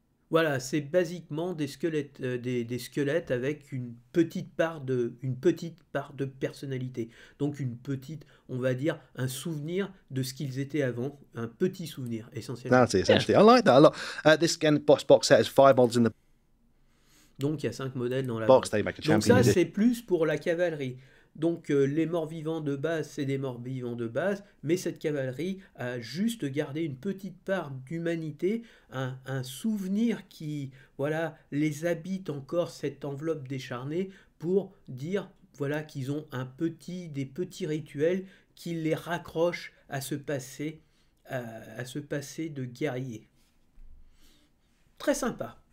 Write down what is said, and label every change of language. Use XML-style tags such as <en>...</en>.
<fr>Voilà, c'est basiquement des squelettes, des squelettes avec une petite part de personnalité. Donc on va dire, un souvenir de ce qu'ils étaient avant, un petit souvenir essentiellement.</fr> <en>That's it, essentially. I like that a lot. This box set has 5 models in the</en> <fr>Donc il y a 5 modèles dans la</fr> <en>box.</en> <fr>Donc ça c'est plus pour la cavalerie. Donc les morts-vivants de base, c'est des morts-vivants de base, mais cette cavalerie a juste gardé une petite part d'humanité, un souvenir qui, voilà, les habite encore, cette enveloppe décharnée, pour dire, voilà, qu'ils ont des petits rituels qui les raccrochent à ce passé de guerrier. Très sympa.</fr>